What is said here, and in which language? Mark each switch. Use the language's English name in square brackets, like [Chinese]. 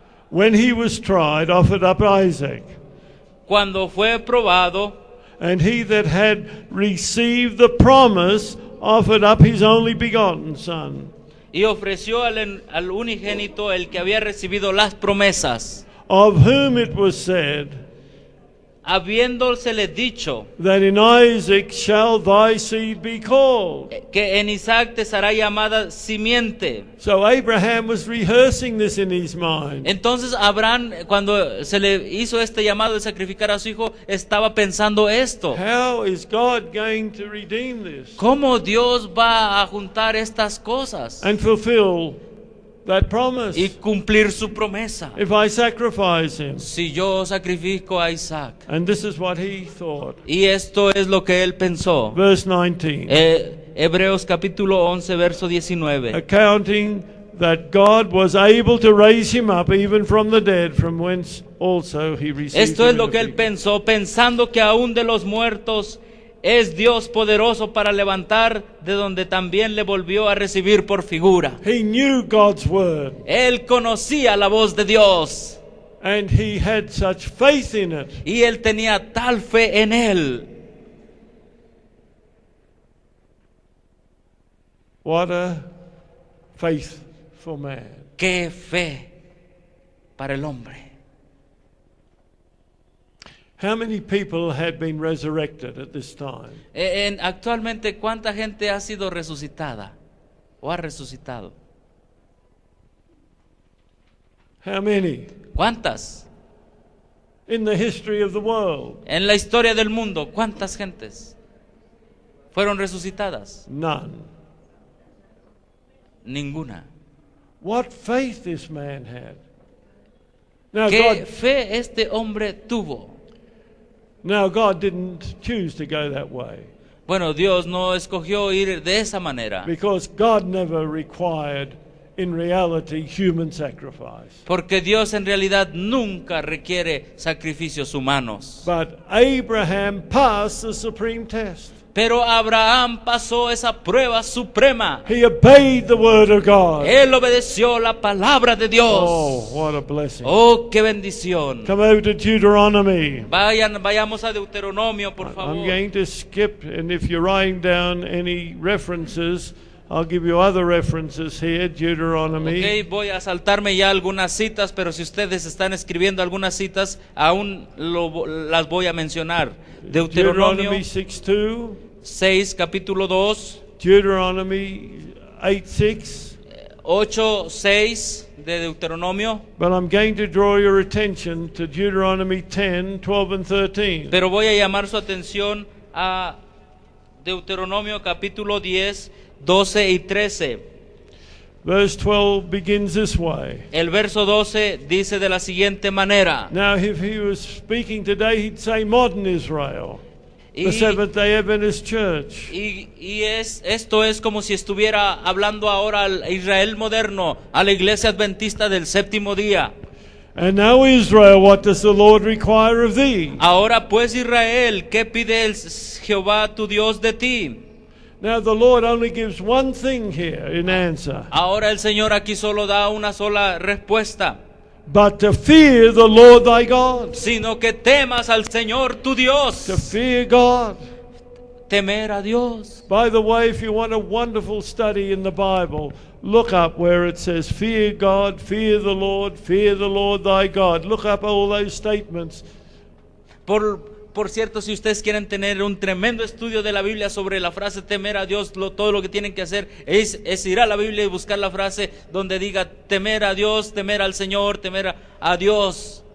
[English] when he was tried, offered up Isaac. [Spanish] cuando fue probado, [English] And he that had received the promise offered up his only begotten son, [Spanish] y ofreció al unigénito, el que había recibido las promesas, [English] of whom it was said, [Spanish] habiéndosele dicho [English] that in Isaac shall thy seed be called. [Spanish] que en Isaac te será llamada simiente. [English] So Abraham was rehearsing this in his mind. [Spanish] Entonces Abraham, cuando se le hizo este llamado de sacrificar a su hijo, estaba pensando esto: [English] How is God going to redeem this [Spanish] ¿cómo Dios va a juntar estas cosas [English] and fulfill that promise? [Spanish] y cumplir su promesa [English] If I sacrifice him. [Spanish] si yo sacrifico a Isaac? [English] And this is what he thought. [Spanish] Y esto es lo que él pensó. [English] Verse 19. [Spanish] Hebreos capítulo 11, verso 19. [English] Accounting that God was able to raise him up even from the dead, from whence also he received [Spanish] Esto es [English] him [Spanish] lo [English] in [Spanish] que [English] the [Spanish] él [English] beginning. [Spanish] pensó, pensando que aún de los muertos es Dios poderoso para levantar, de donde también le volvió a recibir por figura. [English] He knew God's word, [Spanish] Él conocía la voz de Dios [English] and he had such faith in it. [Spanish] y él tenía tal fe en él. [English] What a faithful man. [Spanish] ¡Qué fe para el hombre! [English] How many people had been resurrected at this time? [Spanish] Actualmente, ¿cuánta gente ha sido resucitada o ha resucitado? [English] How many? [Spanish] ¿Cuántas? [English] In the history of the world? [Spanish] En la historia del mundo, ¿cuántas gentes fueron resucitadas? [English] None. [Spanish] Ninguna. [English] What faith this man had. Now [Spanish] ¿Qué fe este hombre tuvo? [English] God didn't choose to go that way, [Spanish] Bueno, Dios no escogió ir de esa manera, [English] because God never required, in reality, human sacrifice. [Spanish] porque Dios en realidad nunca requiere sacrificios humanos. [English] But Abraham passed the supreme test. [Spanish] Pero Abraham pasó esa prueba suprema. [English] He obeyed the word of God. [Spanish] Él obedeció la palabra de Dios. [English] Oh, what a blessing. [Spanish] Oh, qué bendición. [English] Come over to Deuteronomy. [Spanish] Vayamos a Deuteronomio, por [English] I'm [Spanish] favor. [English] going to skip, and if you're writing down any references, I'll give you other references here, Deuteronomy. [Spanish] Ok, voy a saltarme ya algunas citas, pero si ustedes están escribiendo algunas citas, aún las voy a mencionar. Deuteronomio [English] Deuteronomy 6:2, [Spanish] 6, capítulo 2, [English] Deuteronomy 8:6. [Spanish] 8, 6 de Deuteronomio. [English] But I'm going to draw your attention to Deuteronomy 10, 12 and 13. [Spanish] Pero voy a llamar su atención a Deuteronomio capítulo 10, 12 y 13. [English] Verse 12 begins this way. [Spanish] El verso 12 dice de la siguiente manera. [English] Now, if he was speaking today, he'd say modern Israel, [Spanish] Y, [English] the Seventh-day Adventist Church. [Spanish] esto es como si estuviera hablando ahora al Israel moderno, a la iglesia adventista del séptimo día. [English] And now, Israel, what does the Lord require of thee? [Spanish] Ahora pues, Israel, ¿qué pide el Jehová tu Dios de ti? [English] Now, the Lord only gives one thing here in answer. [Spanish] Ahora el Señor aquí solo da una sola respuesta, [English] But to fear the Lord thy God. [Spanish] sino que temas al Señor tu Dios. [English] To fear God. [Spanish] Temer a Dios. [English] By the way, if you want a wonderful study in the Bible, look up where it says, fear God, fear the Lord thy God. Look up all those statements. [Spanish] Por cierto, si ustedes quieren tener un tremendo estudio de la Biblia sobre la frase temer a Dios, todo lo que tienen que hacer es ir a la Biblia y buscar la frase donde diga temer a Dios, temer al Señor, temer a Dios.